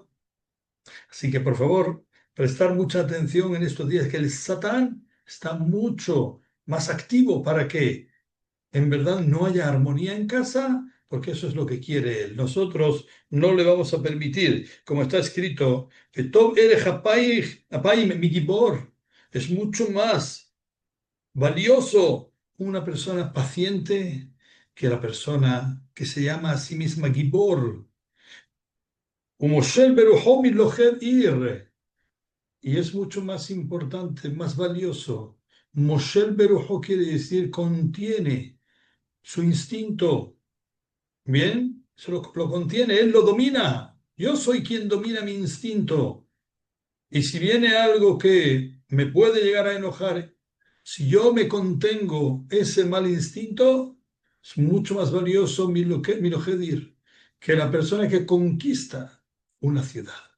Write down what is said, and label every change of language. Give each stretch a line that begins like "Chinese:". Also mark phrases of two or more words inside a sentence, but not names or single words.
Spanish: Así que por favor, prestar mucha atención en estos días, que el Satán está mucho más activo para que en verdad no haya armonía en casa, porque eso es lo que quiere él. Nosotros no le vamos a permitir, como está escrito, que
Hebrew: טוב ארך אפיים מגיבור,
Spanish: es mucho más valioso una persona paciente que la persona que se llama a sí misma gibor.
Hebrew: ומושל ברוחו מלוכד עיר.
Spanish: Y es mucho más importante, más valioso.
Hebrew: מושל ברוחו
Spanish: quiere decir contiene su instinto. Bien, eso lo contiene, él lo domina. Yo soy quien domina mi instinto. Y si viene algo que me puede llegar a enojar, si yo me contengo ese mal instinto, es mucho más valioso mi lojedir que la persona que conquista una ciudad.